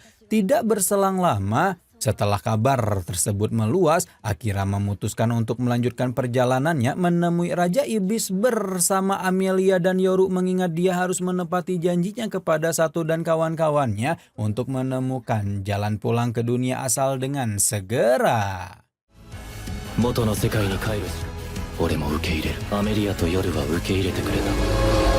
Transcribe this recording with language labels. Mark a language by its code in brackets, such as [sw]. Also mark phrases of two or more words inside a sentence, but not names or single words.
[id] Tidak berselang lama setelah kabar tersebut meluas, Akira memutuskan untuk melanjutkan perjalanannya menemui Raja Iblis bersama Amelia dan Yoru, mengingat dia harus menepati janjinya kepada Satu dan kawan-kawannya untuk menemukan jalan pulang ke dunia asal dengan segera. [ja] 元の世界に帰るし俺も受け入れるアメリアと夜は受け入れてくれた